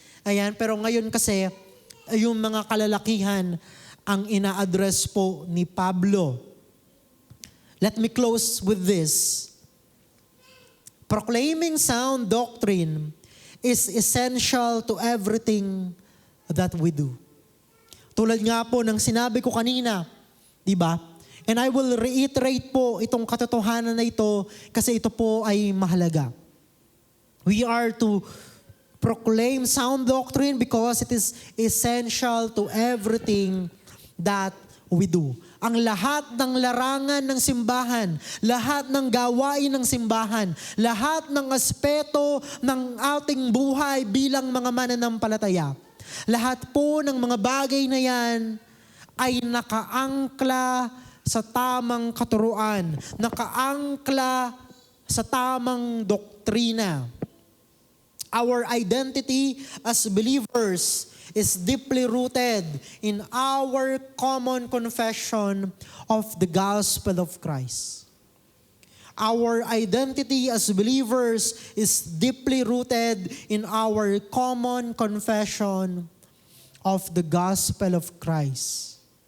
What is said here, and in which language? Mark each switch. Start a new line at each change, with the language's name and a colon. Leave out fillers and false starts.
Filipino: Ayan, pero ngayon kasi, yung mga kalalakihan ang ina-address po ni Pablo.
English: Let me close with this. Proclaiming sound doctrine is essential to everything that we do.
Filipino: Tulad nga po ng sinabi ko kanina, di ba?
English: And I will reiterate
Filipino: po itong katotohanan na ito kasi ito po ay mahalaga.
English: We are to proclaim sound doctrine because it is essential to everything that we do.
Filipino: Ang lahat ng larangan ng simbahan, lahat ng gawain ng simbahan, lahat ng aspeto ng ating buhay bilang mga mananampalataya, lahat po ng mga bagay na yan ay nakaangkla sa tamang katuruan, nakaangkla sa tamang doktrina.
English: Our identity as believers is deeply rooted in our common confession of the gospel of Christ. Our identity as believers is deeply rooted in our common confession of the gospel of Christ.